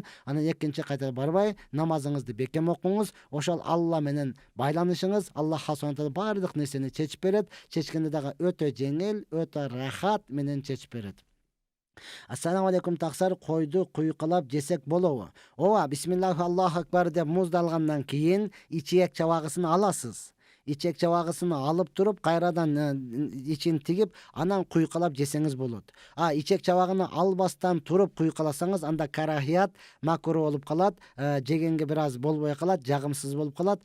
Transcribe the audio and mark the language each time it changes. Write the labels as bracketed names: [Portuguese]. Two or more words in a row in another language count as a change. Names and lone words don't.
[Kyrgyz] Анан экинчи кайта барбай, намазыңызды бекем окуңуз. Ошол Алла менен байланышыңыз, Аллах Субханаху бардык нерсени чечип берет. Чечкенде дагы өтө жеңил, өтө рахат менен чечип берет. [Arabic] السلام عليكم [Kyrgyz] таксар, койду куйкалап жесек болобу? Ооба, [Arabic] بسم الله الله أكبر [Kyrgyz] деп муздалгандан кийин ичек чабагысын аласыз. Ичек чабагысын алып туруп, кайрадан ичин тигип, анан куйкалап жесеңиз болот. Ичек чабагыны албастан туруп куйкаласаңыз, анда карахият, макруh болуп калат, жегенге бир аз болбой калат, жагымсыз болуп калат.